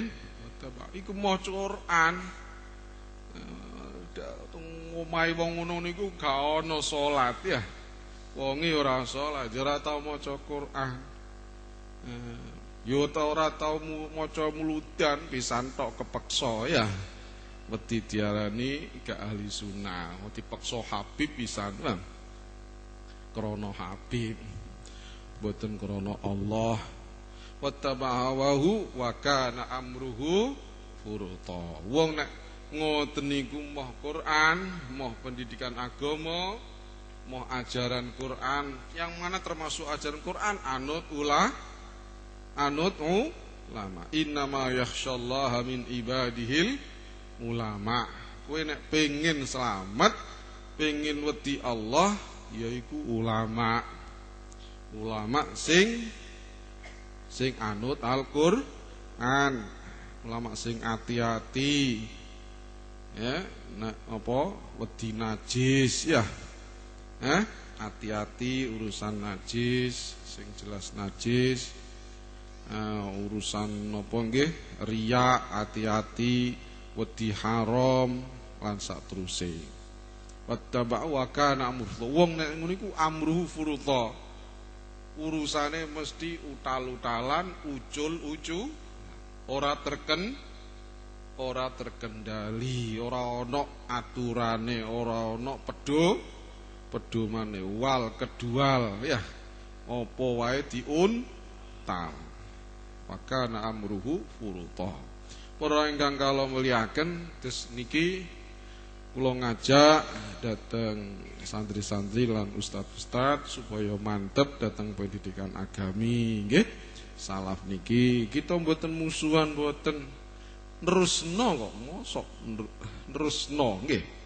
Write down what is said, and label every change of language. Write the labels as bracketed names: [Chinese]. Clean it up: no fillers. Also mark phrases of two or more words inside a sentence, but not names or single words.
[Javanese] Iku maca Quran, omahe wong ngono niku gak ana salat ya, wonge ora salat, ora tau maca Quran, yo ora tau maca muludan, pisan tok kepeksa ya. Wedi diarani gak ahli sunnah, dipeksa Habib pisan lah. Krana Habib, boten krana Allah. [Arabic] واتبعه وكان أمره فرطا. [Javanese] Wong nek ngoten niku moh Quran, moh pendidikan agama, moh ajaran Quran, [Indonesian] yang mana termasuk [Javanese] ajaran Quran anut ulama. [Arabic] إنما يخشى الله من عباده العلماء. [Javanese] Kowe nek pengen selamat, pengen wedi Allah, yaiku ulama. Ulama sing anut Al-Qur'an, ulama sing hati-hati. Ya, nek apa wedi najis ya. Hati-hati urusan najis, sing jelas najis. Urusan apa nggih? Riya, hati-hati. Wedi haram lan sateruse. [Arabic] واتبع وكان أمره. [Javanese] Wong nek ngono iku [Arabic] أمره فرطا. [Javanese] Urusane mesti utal-utalan, ucul-ucu, ora terkendali, ora ana aturane, ora ana pedomane, wal kedual ya. Apa wae diuntal. [Arabic] وكان أمره فرطا. [Javanese] Para ingkang kala muliaken, terus niki kula ngajak dateng santri-santri lan ustaz-ustaz supaya mantep dateng pendidikan agami nggih. Salaf niki kita mboten musuhan, mboten nerusno kok, mosok nerusno nggih.